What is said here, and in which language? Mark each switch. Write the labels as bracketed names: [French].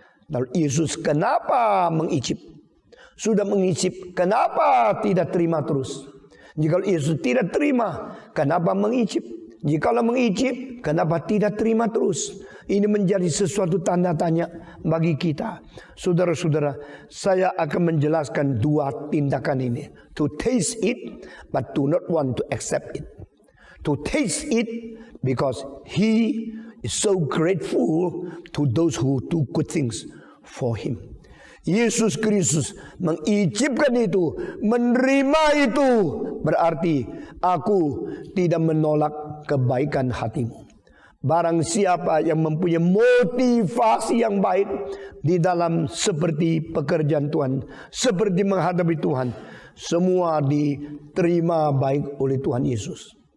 [Indonesian] Lalu Yesus kenapa mengicip? Sudah mengicip, kenapa tidak terima terus? Jika Yesus tidak terima, kenapa mengicip? Jikalau mengicip, kenapa tidak terima terus? Ini menjadi sesuatu tanda tanya bagi kita. Saudara-saudara, saya akan menjelaskan dua tindakan ini. [English] To taste it, but do not want to accept it. To taste it, because He is so grateful to those who do good things for Him. [Indonesian] Yesus Kristus mengicipkan itu, menerima itu, berarti aku tidak menolak kebaikan hatimu. Barang siapa yang mempunyai motivasi yang baik di dalam seperti pekerjaan Tuhan, seperti menghadapi Tuhan, semua diterima baik oleh Tuhan Yesus.